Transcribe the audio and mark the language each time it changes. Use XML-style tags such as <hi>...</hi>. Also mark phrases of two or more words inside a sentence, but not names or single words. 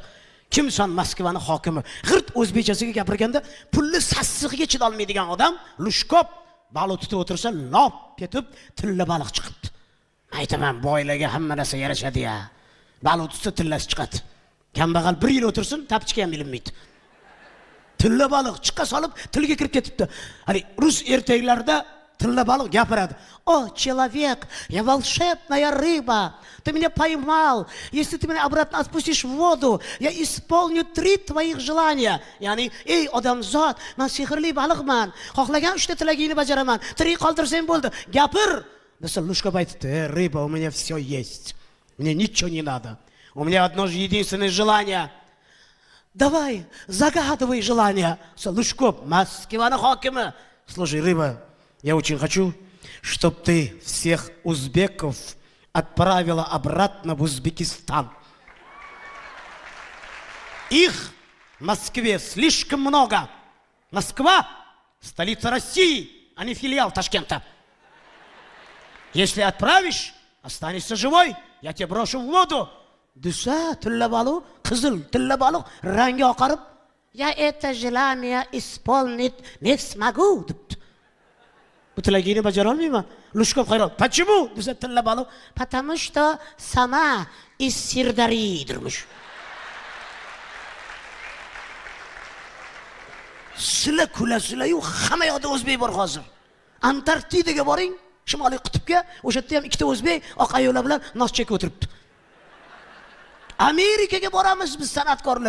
<uz>Kimson Moskvaning hokimi. G'irt o'zbekchasiga gapirganda, pulli sassig'iga chidolmaydigan odam Lushkov baliq tutib o'tirsa, lop ketib, tilla baliq chiqibdi. Aytaman, boylarga hamma narsa yarashadi-ya. Baliq tutsa tillasi chiqadi. Kambag'al 1 yil o'tirsin, tapchika ham bilinmaydi. Tilla baliq chiqa solib, tilga kirib ketibdi. Hani rus ertaklarida tilla baliq gapiradi.</uz> <ru>"О, человек, я волшебная рыба. Ты меня поймал. Если ты меня обратно отпустишь в воду, я исполню 3 твоих желания."</ru> <uz>Ya'ni, "Ey odamzod, men sehrli baliqman. Xohlagan 3 ta tilagingni bajaraman. Tirik qoldirsang bo'ldi. Gapir." Desa Lushkov aytdi,</uz> <ru>"Рыба, у меня все есть. Мне ничего не надо. У меня одно же единственное желание. Давай, загадывай желание." Lushkov, Moskvaning hokimi. "Слушай, рыба, я очень хочу, чтобы ты всех узбеков отправила обратно в Узбекистан. Их в Москве слишком много. Москва — столица России, а не филиал Ташкента. Если отправишь, останешься живой, я тебя брошу в воду."</ru> <uz>Desa, tilla baliq, qizil tilla baliq rangi oqarib,</uz> <ru>"Я это желание исполнить не смогу" debdi.</ru> <uz>Bu tilagingni bajara olmayman. Lushkov hayron. "Почему?" desa tilla baliq,</uz> <ru>"Потому что сама из Sirdaryo" dirmish.</ru> <uz>Sizlar kulasizlar-yu, hamma yoqda o'zbek bor hozir. Antarktidaga boring, Shimoliy qutbga, o'sha yerda ham 2 ta o'zbek oq ayollar bilan nos chekib o'tiribdi. Amerikaga boramiz biz san'atkorlar.</uz>